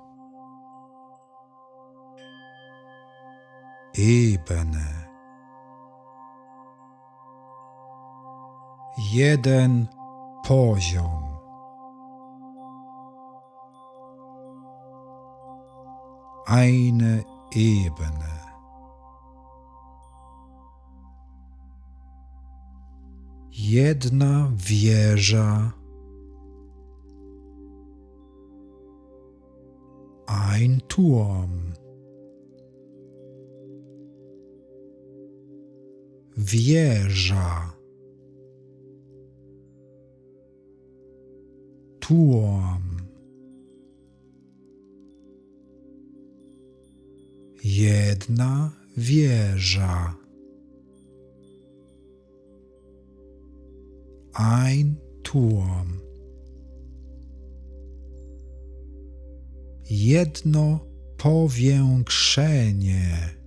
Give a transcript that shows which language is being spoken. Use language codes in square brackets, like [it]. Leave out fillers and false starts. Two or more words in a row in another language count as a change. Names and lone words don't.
[de] Ebene. [pl] Jeden poziom. [de] Eine Ebene. [pl] Jedna wieża. [de] Ein Turm. [pl] Wieża. [de] Turm. [pl] Jedna wieża. [de] Ein Turm. [pl] Jedno powiększenie.